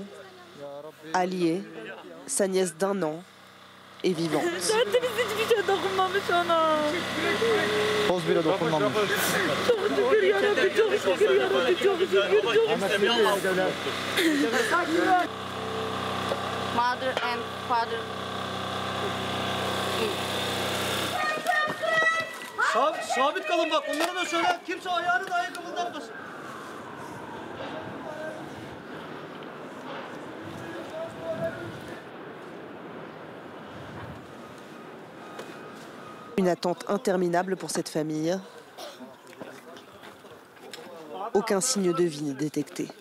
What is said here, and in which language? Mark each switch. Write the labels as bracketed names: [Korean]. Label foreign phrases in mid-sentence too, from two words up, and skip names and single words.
[French] Alliée, sa nièce d'1 an est vivante. [English] Mother and father. [Turkish] Sabit kalın bak, onlara da söyle, kimse ayağını da ayakkabından atmasın. [French] Une attente interminable pour cette famille. Aucun signe de vie n'est détecté.